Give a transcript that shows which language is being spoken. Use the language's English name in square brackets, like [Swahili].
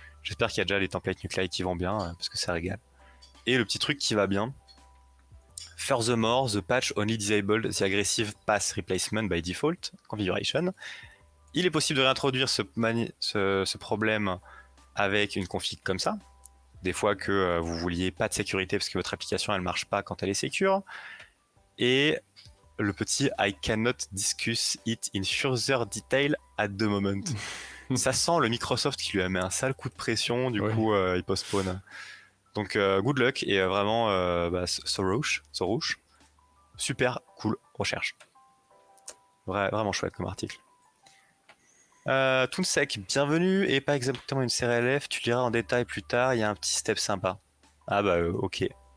[French] J'espère qu'il y a déjà les templates Nuclei qui vont bien, parce que ça régale. Et le petit truc qui va bien, [English] furthermore, the patch only disabled the aggressive pass replacement by default configuration. [French] Il est possible de réintroduire ce problème avec une config comme ça. Des fois que vous vouliez pas de sécurité parce que votre application elle marche pas quand elle est secure. Et le petit [English] I cannot discuss it in further detail at the moment. [French] Ça sent le Microsoft qui lui a mis un sale coup de pression, du coup il postpone. Donc good luck et vraiment Sorouche, super cool recherche. Vraiment chouette comme article. Toonsec, bienvenue et pas exactement une CRLF, tu liras en détail plus tard, il y a un petit step sympa. Ah ok.